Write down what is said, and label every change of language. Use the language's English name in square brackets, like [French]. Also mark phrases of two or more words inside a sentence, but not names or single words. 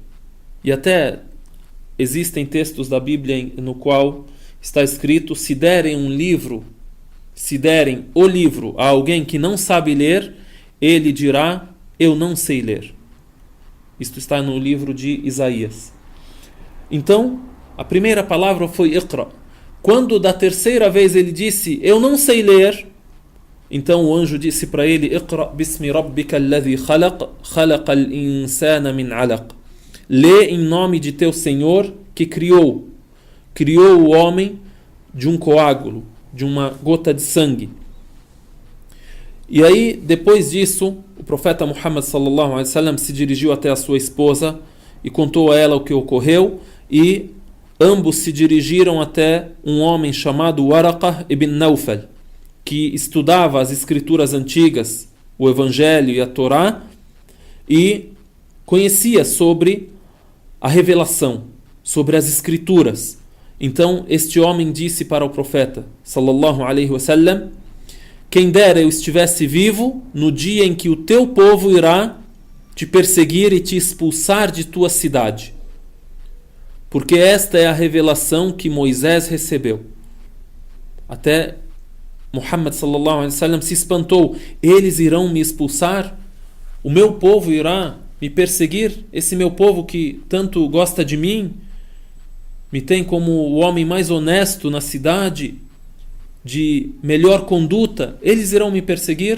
[Portuguese] E até existem textos da Bíblia no qual está escrito: se derem o livro a alguém que não sabe ler, ele dirá: eu não sei ler. Isto está no livro de Isaías. Então, a primeira palavra foi Iqra. Quando da terceira vez ele disse: eu não sei ler, então o anjo disse para ele: [Arabic] اقرأ باسم ربك الذي خلق، خلق الإنسان من علق. [Portuguese] Lê em nome de teu Senhor que criou o homem de um coágulo, de uma gota de sangue. E aí, depois disso, o profeta Muhammad [Arabic] صلى الله عليه وسلم [Portuguese] se dirigiu até a sua esposa e contou a ela o que ocorreu, e ambos se dirigiram até um homem chamado Waraqah ibn Nawfal, que estudava as escrituras antigas, o Evangelho e a Torá, e conhecia sobre a revelação, sobre as escrituras. Então este homem disse para o profeta [Arabic] صلى الله عليه وسلم: [Portuguese] quem dera eu estivesse vivo no dia em que o teu povo irá te perseguir e te expulsar de tua cidade, porque esta é a revelação que Moisés recebeu. Até Muhammad [Arabic] صلى الله عليه وسلم [Portuguese] se espantou: eles irão me expulsar? O meu povo irá me perseguir? Esse meu povo que tanto gosta de mim, me tem como o homem mais honesto na cidade, de melhor conduta, eles irão me perseguir?